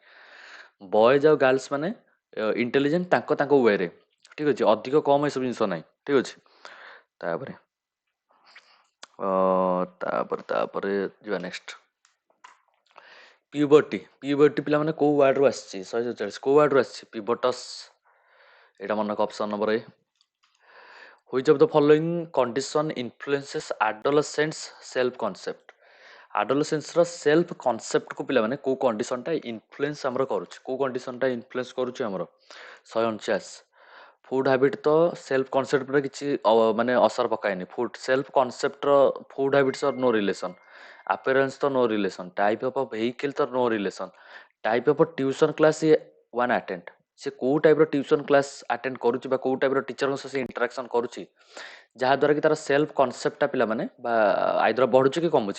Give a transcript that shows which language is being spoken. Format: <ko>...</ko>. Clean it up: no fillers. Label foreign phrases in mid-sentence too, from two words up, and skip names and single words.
<or>ବଏଜ୍ ଆଉ ଗାର୍ଲସ ମାନେ ଇଣ୍ଟେଲିଜେଣ୍ଟ ତାଙ୍କ ୱେରେ ଠିକ୍ ଅଛି ଅଧିକ କମ୍ ଏସବୁ ଜିନିଷ ନାହିଁ ଠିକ୍ ଅଛି। ତାପରେ ଯିବା</or> <en>next puberty</en> <or>ପିଲାମାନେ କୋଉ ୱାର୍ଡରୁ ଆସିଛି 147 କୋଉ ୱାର୍ଡରୁ ଆସିଛି ପିବଟସ୍ ଏଇଟା ମନେ ରଖ</or> <en>option number A. Which of the following condition influences adolescents self concept? adolescence self concept</en> <or>ପିଲାମାନେ କେଉଁ କଣ୍ଡିସନଟା ଇନଫ୍ଲୁଏନ୍ସ ଆମର କରୁଛି, କେଉଁ କଣ୍ଡିସନଟା ଇନଫ୍ଲୁଏନ୍ସ କରୁଛି ଆମର 149।</or> <en>food habit</en> <or>ତ</or> <en>self concept</en> <or>କିଛି ମାନେ ଅସର ପକାଏନି।</or> <en>self concept food habits or no relation,</en> <or>ଆପେରେନ୍ସ ତ</or> <en>no relation, type of vehicle</en> <or>ତ</or> <en>no relation, type of tuition class ie one attend,</en> <or>ସେ କେଉଁ ଟାଇପ୍ର</or> <en>tuition class attend</en> <or>କରୁଛି ବା କେଉଁ ଟାଇପ୍ର ଟିଚରଙ୍କ ସହ ସେ ଇଣ୍ଟରାକ୍ସନ୍ କରୁଛି, ଯାହାଦ୍ୱାରା କି ତାର</or> <en>self concept</en> <or>ପିଲାମାନେ ବା ଆଇଦର ବଢ଼ୁଛି କି କମୁଛି।</or>